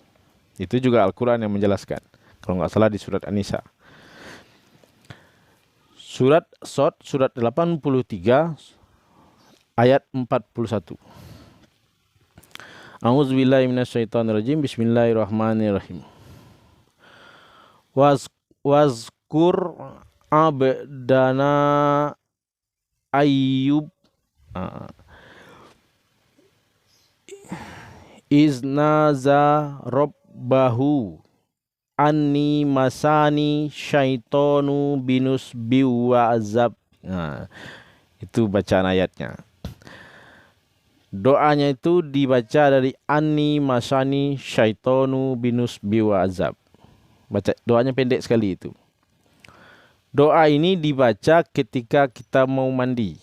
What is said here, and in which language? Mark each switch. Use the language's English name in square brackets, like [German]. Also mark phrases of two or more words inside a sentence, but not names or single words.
[Indonesian] Itu juga Al-Quran yang menjelaskan. Kalau nggak salah di surat An-Nisa. Surat Shad, surat 83, ayat 41. [Arabic] أعوذ بالله من الشيطان الرجيم. بسم الله الرحمن الرحيم. واذكر عبدنا أيوب إذ نادى ربه أني مسني الشيطان بنصب وعذاب. [Indonesian] Nah, itu bacaan ayatnya. Doanya itu dibaca dari [Arabic] أني مسني الشيطان بنصب وعذاب. [Indonesian] Baca doanya pendek sekali itu. Doa ini dibaca ketika kita mau mandi.